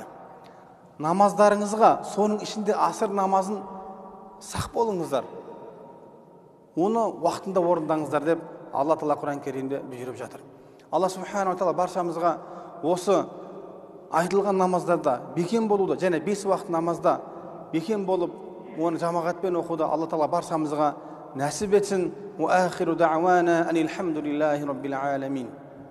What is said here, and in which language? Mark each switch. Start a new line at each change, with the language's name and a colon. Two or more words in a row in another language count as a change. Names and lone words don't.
Kazakh: Намаздарыңызға, соның ішінде асыр намазын сақ болыңыздар, оны уақытында орындаңыздар деп Алла Тағала Құран Кәрімде бұйырып жатыр.
Arabic: الله سبحانه تعالى
Kazakh: баршамызға осы айтылған намаздарда бекем болуды, және бес уақыт намазда бекем болып, оны жамағатпен оқуды Алла Тағала баршамызға нәсіп етсін.
Arabic: وآخر دعوانا أن الحمد لله رب العالمين.